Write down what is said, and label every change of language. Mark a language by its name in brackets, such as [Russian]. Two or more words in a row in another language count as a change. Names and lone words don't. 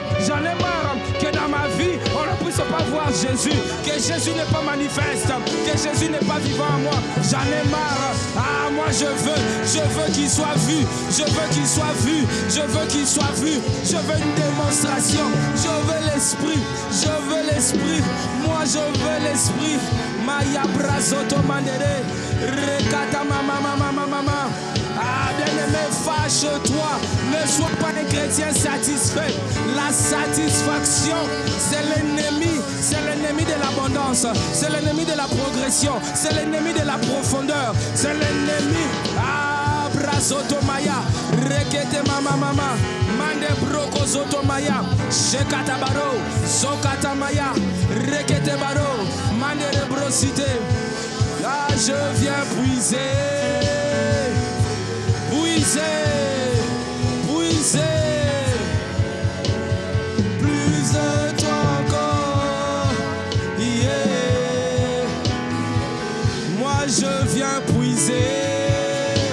[French] J'en ai marre que dans ma vie on ne puisse pas voir Jésus, que Jésus n'est pas manifeste, que Jésus n'est pas vivant en moi. J'en ai marre. Moi je veux qu'il soit vu, je veux qu'il soit vu, je veux qu'il soit vu, je veux une démonstration, je veux l'esprit, moi je veux l'esprit. Maya brazoto mandere, rekata mama. Bien-aimé, fâche-toi, ne sois pas un chrétien satisfait. La satisfaction, c'est l'ennemi de l'abondance, c'est l'ennemi de la progression, c'est l'ennemi de la profondeur, c'est l'ennemi. Brazotomaya, rekete mama, mande broko zotomaya, shekata baro, zokata maya, rekete baro, mande rebrosite. Là je viens puiser. Plus de toi encore, yeah. Moi je viens puiser.